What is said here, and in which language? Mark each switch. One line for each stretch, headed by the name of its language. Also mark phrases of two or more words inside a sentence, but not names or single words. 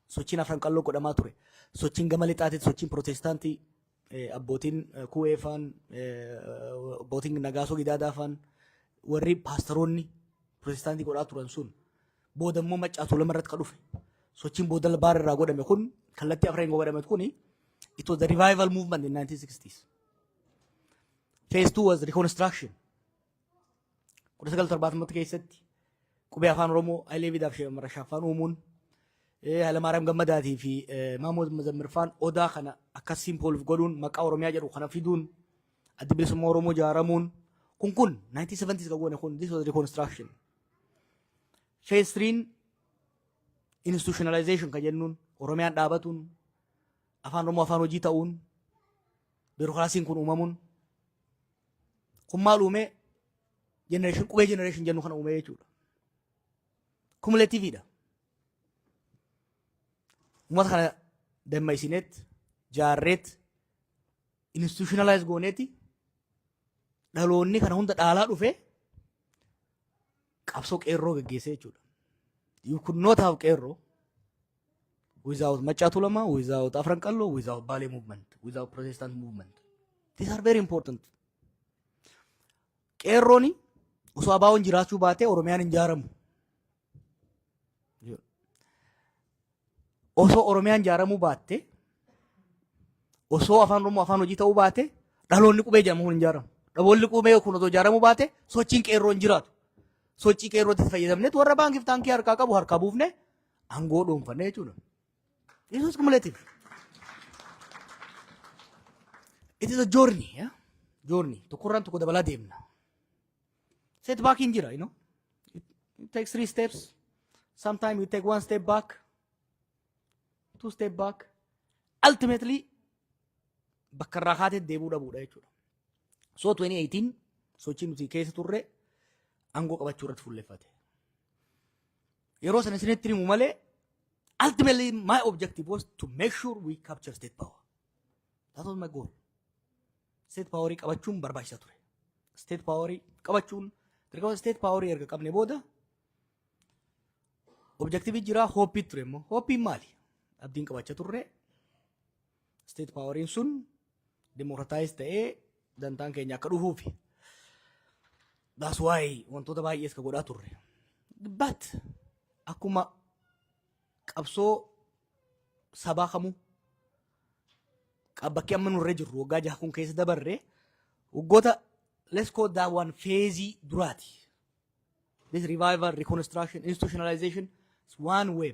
Oromo: sochiin afran qalloo godhamaa ture. Sochiin gama lixaatitti sochiin pirootestaantii abbootiin kuweefaan abbootiin nagaasoo gidaadaafaan warri paastaroonni pirootestaantii godhaa turan sun booda immoo maccaatu lama irratti ka dhufe sochiin booda baara irraa godhame kun kallattii afran godhame kuni
English: it was the revival movement in 1960s. Phase 2 was reconstruction.
Oromo: Kudha sagal torbaatamatti keessatti qubee afaan Oromoo Hayilee Fidaaf Marashaffaan uumuun Hayilamaariyaam Gammadaatii fi Mahammad Mazammirfaan odaa kana akka simpoolif godhuun maqaa Oromiyaa jedhu kana fiduun adda bilisummaa Oromoo ijaaramuun kun 1970s kan goone kun
English: this was reconstruction. Phase 3 institutionalization
Oromo: kan jennuun Oromiyaan dhaabatuun afaan Oromoo afaan hojii ta'uun biirokraasiin kun uumamuun kun maal uume generation qubee generation jennu kana uume jechuudha. Cumulativeidha. Uummata kana dammaysineet jaarreet institutionalize gooneeti dhaloonni kana hunda dhaalaa dhufe qabsoo qeerroo geggeessee jechuudha.
English: You could not have qeerroo without Maccaatu Lamaa, without Afran Qalloo, without Baalee movement, without Protestant movement. These are very important.
Oromo: Qeerrooni osoo abaawoon jiraachuu baatee Oromiyaan hin ijaaramu. Osoo Oromiyaan ijaaramuu baatte, osoo afaan Oromoo afaan hojii ta'uu baate, dhaloonni qubee jedhamu hin ijaaramu. Dhaloonni qubee kun osoo ijaaramuu baate, sochiin qeerroo hin jiraatu. Sochii qeerrootti fayyadamneet warra baankiif taankii harkaa qabu harkaa buufne aangoo dhuunfanne jechuudha.
English: This is cumulative. It is a journey, yeah? Journey.
Oromo: Tokkorraan tokko dabalaa deemna. Setback in jira,
English: you know. It takes 3 steps. Sometimes you take 1 step back, 2 step back. Ultimately,
Oromo: bakka irraa kaatee deebuu dhabuudha jechuudha. So 2018 sochii nuti keessa turre aangoo qabachuu irratti fuulleffate. Yeroo sana isinitti himu malee
English: ultimately my objective was to make sure we capture state power. That was my goal. State power
Oromo: qabachuun barbaachisaa ture.
English: State power
Oromo: qabachuun dirqama
English: state power
Oromo: erga qabne booda objective jira hope ture immoo hope maali? Abdiin qabachaa turre
English: state power
Oromo: sun democratize ta'ee dantaan keenya akka dhufuufi.
English: That's why
Oromo: wantoota baay'ees ka godhaa turre. But akkuma qabsoo sabaa kamuu qabbakki amma nurra jirru waggaa 6 kun keessa dabarre waggoota
English: let's call that one phase
Oromo: duraati.
English: This revival, reconstruction, institutionalization is one wave.